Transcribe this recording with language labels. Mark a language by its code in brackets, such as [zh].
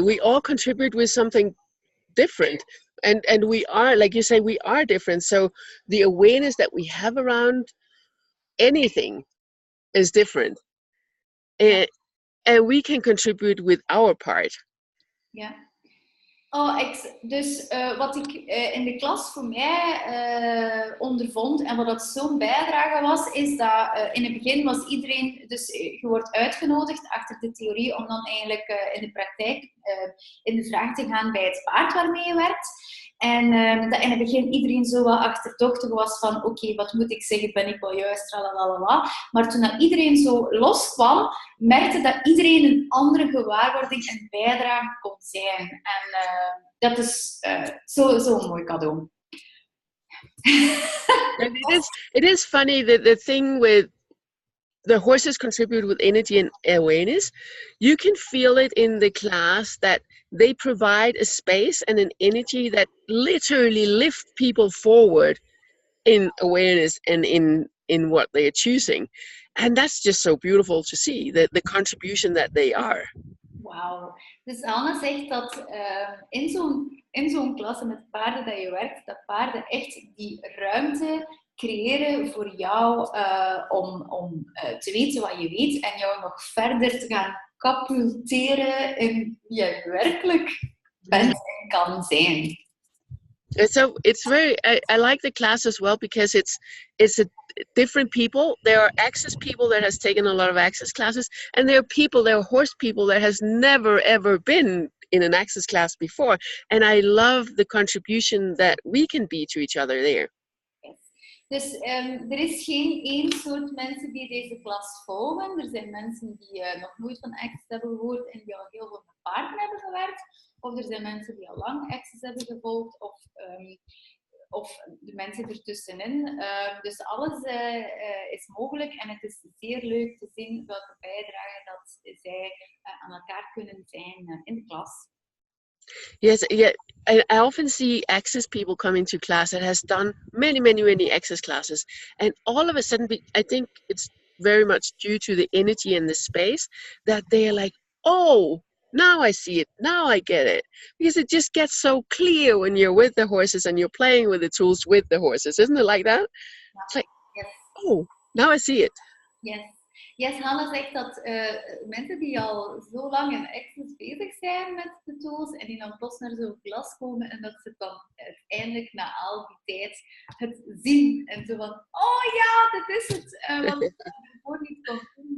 [en] We all contribute with something different, and we are, like you say, we are different. So the awareness that we have around anything is different, and we can contribute with our part. [nl] Ja. Dus wat ik in de klas voor mij ondervond, en wat dat zo'n bijdrage was, is dat in het begin was iedereen, dus je wordt uitgenodigd achter de theorie om dan eigenlijk in de praktijk in de vraag te gaan bij het paard waarmee je werkt. En dat in het begin iedereen zo wat achterdochtig was van oké, wat moet ik zeggen, ben ik wel juist, tralalala. Maar toen dat iedereen zo loskwam, merkte dat iedereen een andere gewaarwording en bijdrage kon zijn. En dat is zo'n mooi cadeau. [en] And it is funny that the thing with the horses contribute with energy and awareness. You can feel it in the class that they provide a space and an energy that literally lift people forward in awareness and in what they are choosing. And that's just so beautiful to see, the contribution that they are. [nl] Wauw. Dus Hanne zegt dat in zo'n klasse met paarden dat je werkt, dat paarden echt die ruimte creëren voor jou om te weten wat je weet en jou nog verder te gaan catapulteren in wie je werkelijk bent en kan zijn. [en] So it's very, I like the class as well because it's a different people. There are access people that has taken a lot of access classes, and there are horse people that has never ever been in an access class before. And I love the contribution that we can be to each other there. [nl] Dus er is geen één soort mensen die deze klas volgen. Er zijn mensen die nog nooit van Access hebben gehoord en die al heel veel met paarden hebben gewerkt. Of er zijn mensen die al lang Access hebben gevolgd. Of de mensen ertussenin. Dus alles is mogelijk. En het is zeer leuk te zien welke bijdrage dat zij aan elkaar kunnen zijn in de klas. [en] Yes, yeah. I often see access people come into class that has done many access classes, and all of a sudden, I think it's very much due to the energy and the space that they are like, oh, now I see it, now I get it, because it just gets so clear when you're with the horses and you're playing with the tools with the horses, isn't it like that? Yeah. It's like, yes. Oh, now I see it. Yes. [nl] Yes, Hanne zegt dat mensen die al zo lang in Access bezig zijn met de tools en die dan plots naar zo'n klas komen en dat ze dan uiteindelijk na al die tijd het zien en zo van, [en] oh ja, [nl] dit is het, wat ik ervoor niet kon doen.